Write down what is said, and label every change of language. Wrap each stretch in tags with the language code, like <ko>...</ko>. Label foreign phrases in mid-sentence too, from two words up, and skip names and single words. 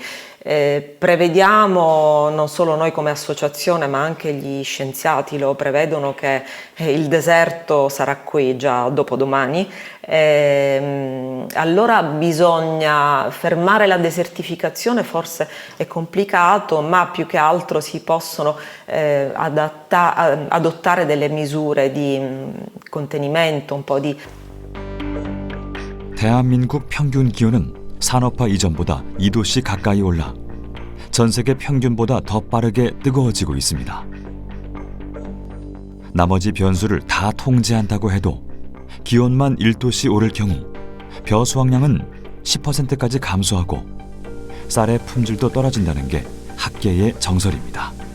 <it>Prevediamo, non solo noi come associazione, ma anche gli scienziati lo prevedono, che il deserto sarà qui già dopodomani. Allora bisogna fermare la desertificazione, forse è complicato, ma più che altro si possono adottare delle misure di contenimento, un po' di.</it> <ko>대한민국 평균 기온은 산업화 이전보다 2도씨 가까이 올라 전 세계 평균보다 더 빠르게 뜨거워지고 있습니다. 나머지 변수를 다 통제한다고 해도 기온만 1도씨 오를 경우 벼 수확량은 10%까지 감소하고 쌀의 품질도 떨어진다는 게 학계의 정설입니다.</ko>